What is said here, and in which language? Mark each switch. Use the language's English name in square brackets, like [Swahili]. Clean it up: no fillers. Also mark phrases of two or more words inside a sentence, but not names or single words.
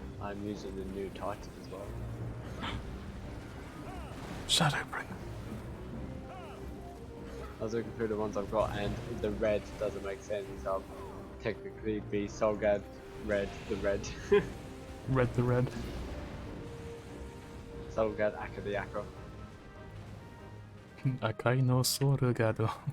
[English] I'm using the new Titan as well. Shadowbring. I was looking through the ones I've got, and the red doesn't make sense. I'll technically be Solgad red, the red. Red the red. Solgad Aka the Aka. [Japanese] 赤いのソルガド.